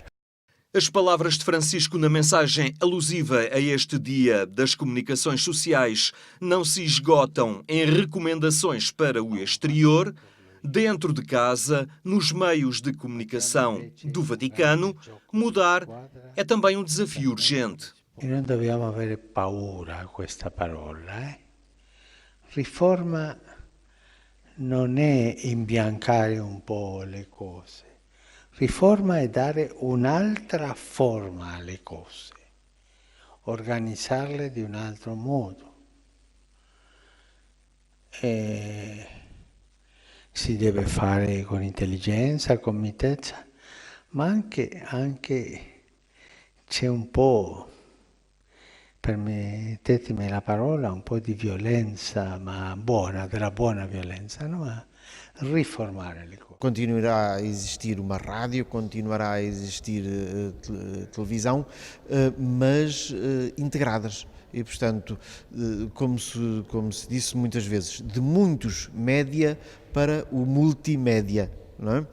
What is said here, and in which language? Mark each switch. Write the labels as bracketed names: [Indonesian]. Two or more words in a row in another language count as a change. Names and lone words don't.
[Portuguese] As palavras de Francisco na mensagem alusiva a este Dia das Comunicações Sociais não se esgotam em recomendações para o exterior. Dentro de casa, nos meios de comunicação do Vaticano, mudar é também um desafio urgente. [Italian] E non dobbiamo avere paura a questa parola. Riforma non è imbiancare un po' le cose. Riforma è dare un'altra forma alle cose, organizzarle di un altro modo. Si deve fare con intelligenza, con mitezza, ma anche c'è un po', permettetemi la parola, un po' di violenza, ma buona, della buona violenza, no? Ma riformare le cose. [Portuguese] Continuará a existir uma rádio, continuará a existir televisão, mas integradas. E, portanto, como se disse muitas vezes, de muitos média para o multimédia. Não é?